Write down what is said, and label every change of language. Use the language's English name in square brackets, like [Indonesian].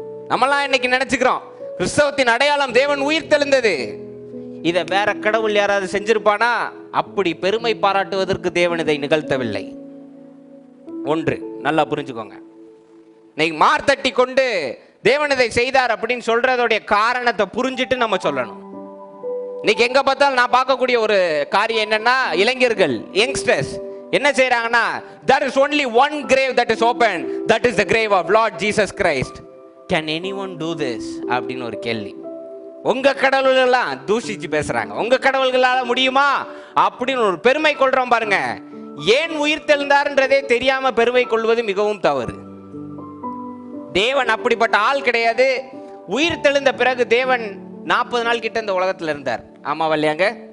[Tamil] நம்மளாம் இன்னைக்கு நினைச்சுக்கிறோம் கிறிஸ்தவத்தின் அடையாளம் தேவன் உயிர் தெழுந்தது. இதை வேற கடவுள் யாராவது செஞ்சிருப்பானா? அப்படி பெருமை பாராட்டுவதற்கு தேவன் இதை நிகழ்த்தவில்லை. ஒன்று நல்லா புரிஞ்சுக்கோங்க. இன்னைக்கு மார்த்தட்டி கொண்டு தேவன் இதை செய்தார் அப்படின்னு சொல்றதோடைய காரணத்தை புரிஞ்சுட்டு நம்ம சொல்லணும். இன்னைக்கு எங்க பார்த்தாலும் நான் பார்க்கக்கூடிய ஒரு காரியம் என்னன்னா, இளைஞர்கள், யங்ஸ்டர்ஸ் என்ன செய்யறாங்கன்னா, [English] there is only one grave that is open, that is the grave of Lord Jesus Christ. Can anyone do this [Tamil] அப்படின்னு ஒரு கேள்வி. உங்க கடவுள்களெல்லாம் தூஷிச்சு பேசுறாங்க, உங்க கடவுள்களால முடியுமா அப்படின்னு ஒரு பெருமை கொள்றோம் பாருங்க. ஏன் உயிர் தெழுந்தார்ன்றதே தெரியாம பெருமை கொள்வது மிகவும் தவறு. தேவன் அப்படிப்பட்ட ஆள் கிடையாது. உயிர் தெழுந்த பிறகு தேவன் 40 நாள் கிட்ட இந்த உலகத்துல இருந்தார். ஆமா இல்லையாங்க?